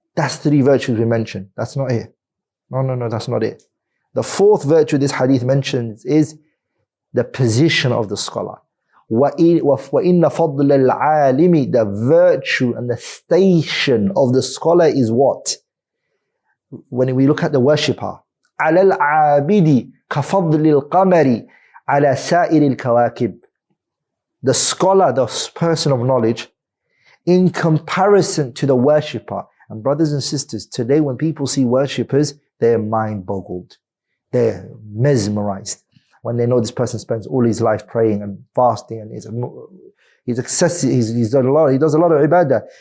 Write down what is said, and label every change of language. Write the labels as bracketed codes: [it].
[en] That's three virtues we mentioned. That's not it. No, that's not it. The fourth virtue this hadith mentions is the position of the scholar. [ar] وَإِنَّ فَضْلَ الْعَالِمِ, [en] the virtue and the station of the scholar is what? When we look at the worshipper, [ar] عَلَى الْعَابِدِ كَفَضْلِ الْقَمَرِ عَلَى سَائِرِ الْكَوَاكِبِ. [en] The scholar, the person of knowledge, in comparison to the worshipper. And brothers and sisters, today when people see worshippers, they're mind boggled. They're mesmerized when they know this person spends all his life praying and fasting and he's excessive, he does a lot of ibadah.